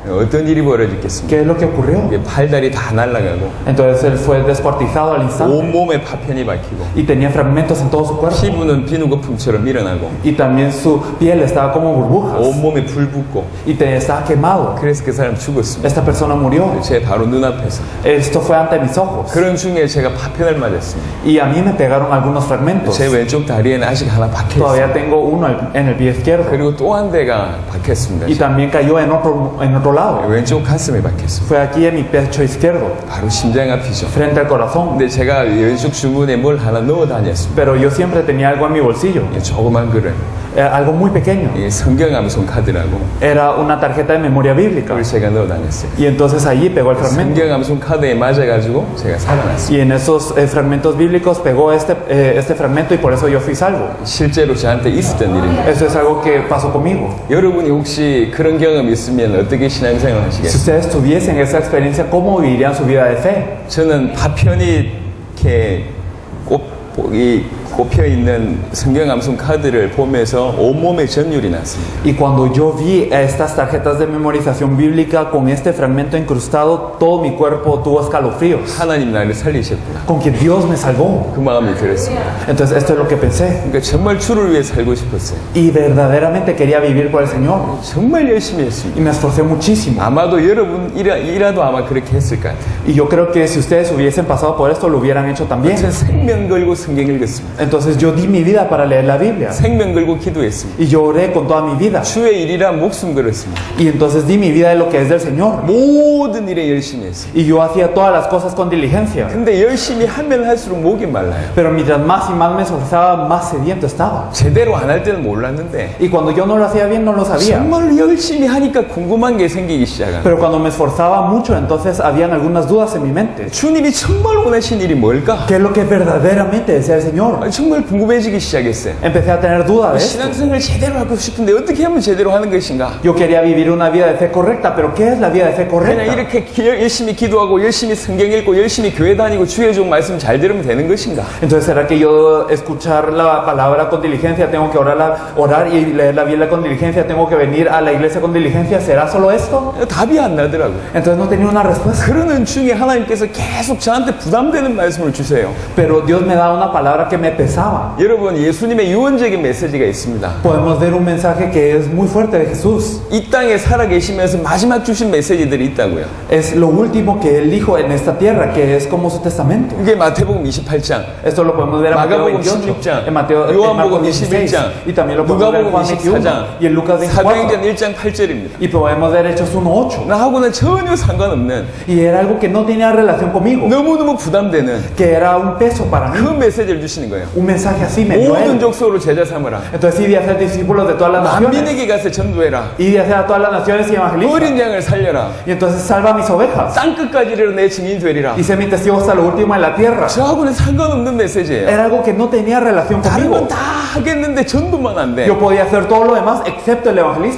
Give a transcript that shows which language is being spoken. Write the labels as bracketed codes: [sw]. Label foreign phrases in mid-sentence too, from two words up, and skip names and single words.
[ko] 어떤 일이 벌어졌겠습니까? [es] ¿Qué es lo que ocurrió? [ko] 이게 팔다리 다 날아가고 [es] Entonces él fue descuartizado al instante [ko] 온몸에 파편이 박히고 [es] y tenía fragmentos en todo su cuerpo. [ko] 피부는 비누거품처럼 일어나고 [es] Y también su piel estaba como burbujas [ko] 온몸에 불 붙고 [es] y estaba quemado. [ko] 그래서 그 사람 죽었습니다. [es] Esta persona murió. [ko] 제 바로 눈앞에서. [es] Esto fue ante mis ojos. [ko] 그런 중에 제가 파편을 맞았습니다. [es] Y a mí me pegaron algunos fragmentos. [ko] 제 왼쪽 다리에는 아직 하나 박혀있어요. [es] Todavía tengo uno en el pie izquierdo. [ko] 그리고 또 한 대가 박혔습니다. [es] Y también cayó en otro lado. [ko] 왼쪽 가슴에 박혔습니다. [es] Fue aquí en mi pecho izquierdo, [ko] 바로 심장 앞이죠. [es] frente al corazón. [ko] 근데 제가 왼쪽 주머니에 뭘 하나 넣어 다녔습니다. [es] Pero yo siempre tenía algo en mi bolsillo, [ko] 조그만 글을 [es] algo muy pequeño. [ko] 성경 암송 카드라고 [es] Era una tarjeta de memoria bíblica. [ko] 그걸 제가 넣어 다녔어요. [es] Y entonces allí pegó el fragmento. [ko] 성경 암송 카드에 맞아가지고 제가 살아났어요. [es] Y en esos fragmentos bíblicos pegó este fragmento y por eso yo fui salvo. [ko] 실제로 저한테 있었던 일입니다. [es] Eso es algo que pasó conmigo. [ko] 여러분이 혹시 그런 경험 있으면 어떻게 신앙생활 [es] Si [ko] 하시겠어요? [es] ustedes tuviesen esa experiencia, ¿cómo vivirían su vida de fe? [ko] 저는 파편이 이렇게 꼽혀 있는 성경 암송 카드를 보면서 온몸에 전율이 났습니다. [es] Y cuando yo vi estas tarjetas de memorización bíblica con este fragmento incrustado, todo mi cuerpo tuvo escalofríos. [ko] 하나님 나를 살리셨구나. [es] Con que Dios me salvó. [ko] 그 마음이 들었습니다. [es] Entonces esto es lo que pensé. [ko] 그러니까 정말 주를 위해 살고 싶었어요. [es] Y verdaderamente quería vivir por el Señor. [ko] 정말 열심히 했습니다. [es] Y me esforcé muchísimo. [ko] 아마도 여러분이라도 아마 그렇게 했을 것 같아요. [es] Y yo creo que si ustedes hubiesen pasado por esto, lo hubieran hecho también. [ko] 전 생명 걸고 성경 읽었습니다. [es] Entonces yo di mi vida para leer la Biblia. [ko] 생명 걸고 기도했습니다. [es] Y yo oré con toda mi vida. [ko] 주의 일이라 목숨 걸었습니다. [es] Y entonces di mi vida de lo que es del Señor. [ko] 모든 일에 열심히 했습니다. [es] Y yo hacía todas las cosas con diligencia. [ko] 근데 열심히 하면 할수록 목이 말라요. [es] Pero mientras más y más me esforzaba, más sediento estaba. [ko] 제대로 안 할 때는 몰랐는데 [es] Y cuando yo no lo hacía bien, no lo sabía. [ko] 정말 열심히 하니까 궁금한 게 생기기 시작한. [es] Pero cuando me esforzaba mucho, entonces habían algunas dudas en mi mente. [ko] 주님이 정말 원하신 일이 뭘까? [es] ¿Qué es lo que verdaderamente desea el Señor? [ko] 정말 궁금해지기 시작했어요. [es] Empecé a tener dudas de esto. [ko] 신앙생활을 제대로 하고 싶은데 어떻게 하면 제대로 하는 것인가? [es] Yo quería vivir una vida de fe correcta, pero ¿qué es la vida de fe [ko] 그냥 [es] correcta? [ko] 이렇게 열심히 기도하고 열심히 성경 읽고 열심히 교회 다니고 주의 종 말씀 잘 들으면 되는 것인가? [es] Entonces, ¿será que yo escuchar la palabra con diligencia, tengo que orar y leer la Biblia con diligencia, tengo que venir a la iglesia con diligencia? ¿Será solo esto? [ko] 답이 안 나더라고요. [es] Entonces no tenía una respuesta. [ko] 그러는 중에 하나님께서 계속 저한테 부담되는 말씀을 주세요. [es] Pero Dios me da una palabra que me pesaba. [ko] 여러분, 예수님의 유언적인 메시지가 있습니다. [es] Podemos ver un mensaje que es muy fuerte de Jesús. [ko] 이 땅에 살아 계시면서 마지막 주신 메시지들이 있다고요. [es] Es lo último que Él dijo en esta tierra, que es como su testamento. [ko] 이게 마태복음 28장, [es] Esto lo podemos ver en Mateo [ko] 마가복음 [es] 28, [ko] 16장, [es] en Mateo, en [ko] 요한복음 [es] Marcos 16, [ko] 21장, [es] y también lo podemos ver en [ko] 누가복음 [es] Juan 21 [ko] 24장, [es] y en Lucas 24. [ko] 사도행전 1장 8절입니다. [es] Y podemos ver Hechos 1:8. [ko] 나하고는 전혀 상관없는 [es] Y era algo que no tenía relación conmigo, [ko] 너무너무 부담되는 [es] que era un peso para [ko] 그 [es] mí. [ko] 메시지를 주시는 거예요. [es] Un mensaje así me dio [ko] 모든 [es] Él. [ko] 족속으로 제자 삼으라. [es] Entonces, y de hacer discípulos de todas las naciones, [ko] 만민에게 가서 전도해라. [es] y de hacer a todas las naciones y evangeliza. [ko] 어린 양을 살려라. [es] Y entonces salva a mis ovejas. [ko] 땅 끝까지 이르러 내 증인이 되리라. [es] Y sé mi testigo hasta lo último en la tierra. [ko] 저하고는 상관없는 메시지예요. [es] Era algo que no tenía relación [ko] 다른 [es] conmigo. [ko] 건 다 하겠는데 전도만 안 돼. [es] Yo podía hacer todo lo demás excepto el evangelista.